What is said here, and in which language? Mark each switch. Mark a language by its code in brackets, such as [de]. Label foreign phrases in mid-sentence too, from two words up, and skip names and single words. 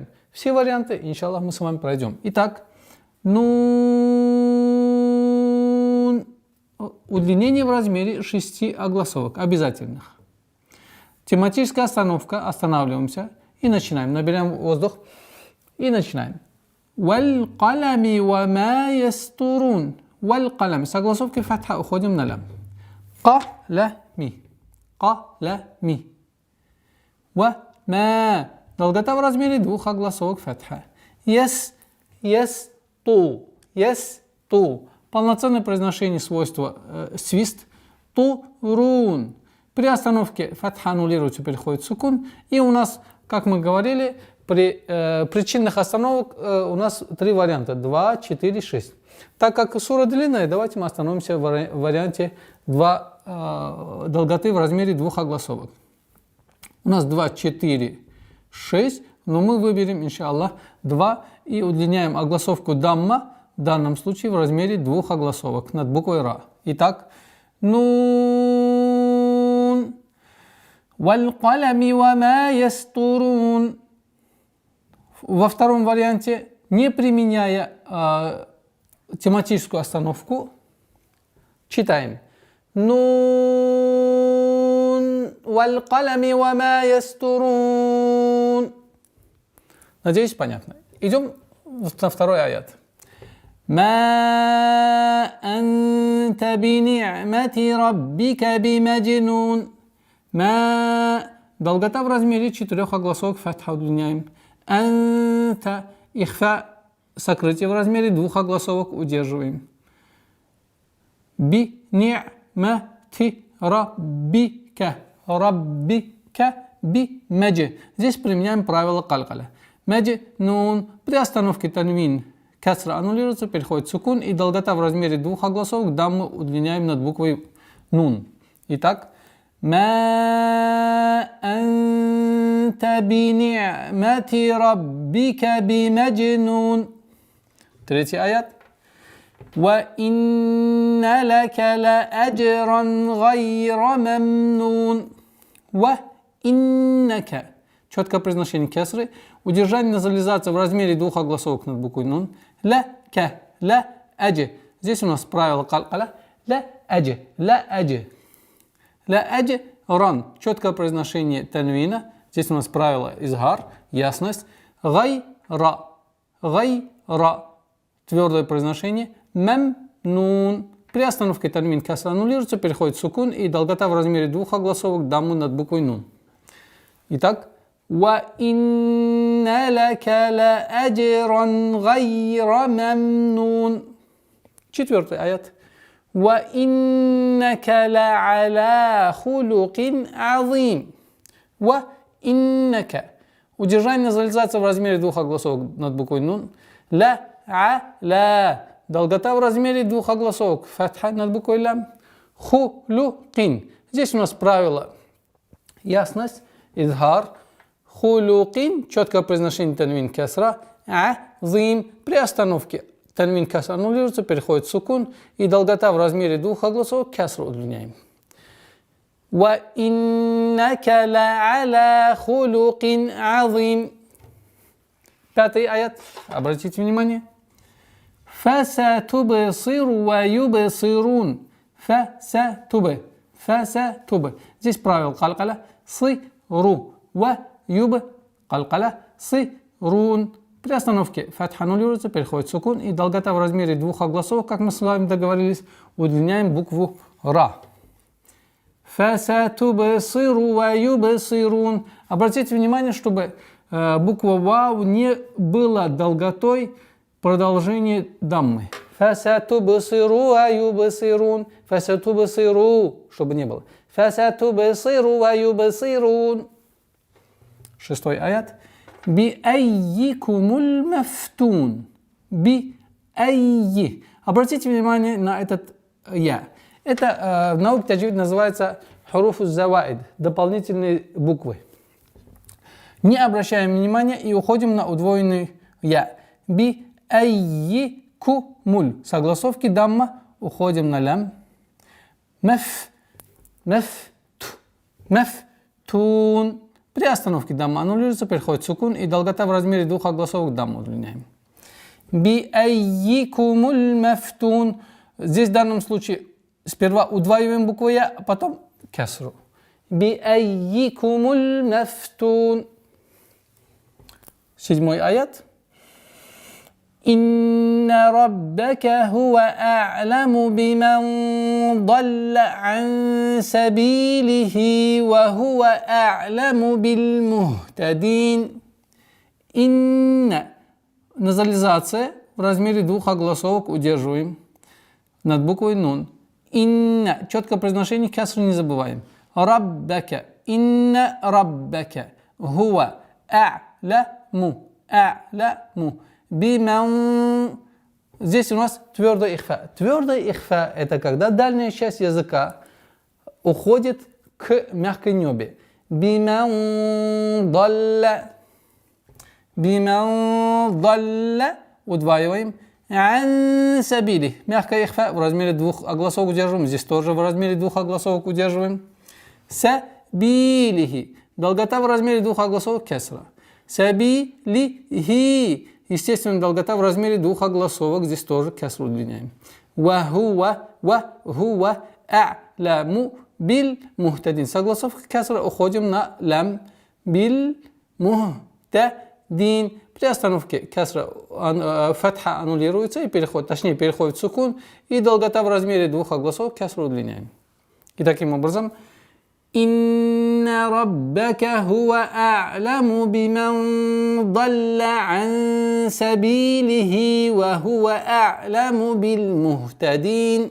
[ru] Все варианты, иншаллах, мы с вами пройдем. Итак, удлинение в размере 6 огласовок обязательных. Тематическая остановка. Останавливаемся и начинаем. Набираем воздух и начинаем. [ar] والقلم وما يسطرون. [ru] Валь-калам. Согласовки фатха, уходим на лям. Ка-ла-ми. [ar] قلمِ. وما. [ru] Долгота в размере 2 огласовок фатха. Яс-яс-ту. [ar] يسـطُ. [ru] Полноценное произношение свойства свист. [ar] طرون. [ru] При остановке фатха аннулируется, переходит сукун. И у нас, как мы говорили, при причинных остановок у нас 3 варианта. 2, 4, 6. Так как сура длинная, давайте мы остановимся в варианте долготы в размере 2 огласовок. У нас 2, 4, 6, но мы выберем, иншаллах, 2 и удлиняем огласовку дамма, в данном случае в размере 2 огласовок над буквой ра. [ar] Итак, ن والقلم وما يسطرون. [ru] Во втором варианте, не применяя тематическую остановку, читаем. [ar] ن والقلم وما يسطرون. [ru] Надеюсь, понятно. Идем на второй аят. [ar] ما أنت بنعمة ربك بمجنون. Ма. [ru] Долгота в размере 4 огласовок фатха удлиняем. [ar] أنت. إخفاء. [ru] Сокрытие в размере 2 огласовок удерживаем. [ar] بنعمة ربك. ربك بمج. [ru] Здесь применяем правило калькаля. [ar] مج نون. [ru] При остановке танвин касра аннулируется, переходит сукун, и долгота в размере 2 огласовок дамму удлиняем над буквой нун. Итак, [ar] ما أنت بنعمة ربك بمجنون. [ru] Третий аят. [ar] وإن لك لأجرا غير ممنون. وإنك. [ru] Четкое произношение кесры. Удержание назализации в размере 2 огласовок над буквой нун. [ar] لك، لأج. [ru] Здесь у нас правило калкаля. [ar] لأج، لأج. لأج, ран. [ru] Четкое произношение танвина. Здесь у нас правило изгар, ясность. [ar] غير، غير. [ru] Твердое произношение. Мамнун. При остановке танвин касра аннулируется, переходит сукун, и долгота в размере 2 огласовок дамму над буквой нун. Итак, [ar] وإن لك لأجرا غير ممنون. [ru] Четвертый аят. [ar] وإنك لعلى خلق عظيم. وإنك. [ru] Удержание назализации в размере 2 огласовок над буквой нун. [ar] Ла. [ru] Долгота в размере 2 огласовок. Фатха над буквой лям. Хулукин. Здесь у нас правило ясность. изхар. Хулукин, четкое произношение танвин кесра. Азим, при остановке танвин кесра аннулируется, переходит в сукун. И долгота в размере двух огласовок кесру удлиняем. [ar] وإنك لعلى خلق عظيم. [ru] Пятый аят. Обратите внимание. [ar] فستبصر ويبصرون. Фасатуб. [ru] Здесь правило калкаля. [ar] صر. ويب. قلقلة. Сирун. [ru] При остановке фатха аннулируется, переходит в сукун. И долгота в размере двух огласовок, как мы с вами договорились, удлиняем букву ра. [ar] فستبصر ويبصرون. [ru] Обратите внимание, чтобы буква вау не была долготой продолжения даммы. [ar] فستبصر ويبصرون. Фасатубсиру, [ru] чтобы не было. [ar] فستبصر ويبصرون. [ru] Шестой аят. [ar] بأييكم المفتون. بأي. [ru] Обратите внимание на этот я. Это в науке таджвид называется [ar] حروف زوائد, [ru] дополнительные буквы. Не обращаем внимания и уходим на удвоенный я. [ar] Би аййикумуль. [ru] Согласовки дамма, уходим на лям. [ar] Мафтун. [ru] При остановке дамма аннулируется, переходит в сукун, и долгота в размере двух огласовок дамму удлиняем. [ar] بأييكم المفتون. [ru] Здесь в данном случае сперва удваиваем букву я, а потом кесру. [ar] بأييكم المفتون. [ru] Седьмой аят. [ar] إن ربك هو أعلم بمن ضل عن سبيله وهو أعلم بالمهتدين. Инна. [ru] Назализация в размере двух огласовок удерживаем над буквой нун. [ar] Инна. [ru] Четкое произношение кесру не забываем. [ar] ربك. إن ربك. هو أعلم. أعلم. Биман. [ru] Здесь у нас твердая ихфа. Твердая ихфа — это когда дальняя часть языка уходит к мягкой небе. [ar] بمن ضل. بمن ضل. [ru] Удваиваем. [ar] عن سبيل. [ru] Мягкая ихфа в размере двух огласовок удерживаем. Здесь тоже в размере двух огласовок удерживаем. [ar] Сабилихи. [ru] Долгота в размере двух огласовок кесра. [ar] Сабилихи. [ru] Естественно, долгота в размере двух огласовок. Здесь тоже кесру удлиняем. [ar] وهو أعلم بالمهتدين. [ru] Согласовка кесра, уходим на лям. [ar] بالمهتدين. При остановке кесра фатха аннулируется и переходит в сукун. [ru] И долгота в размере двух огласовок кесру удлиняем. И таким образом. [ar] إن ربك هو أعلم بمن ضل عن سبيله وهو أعلم بالمهتدين.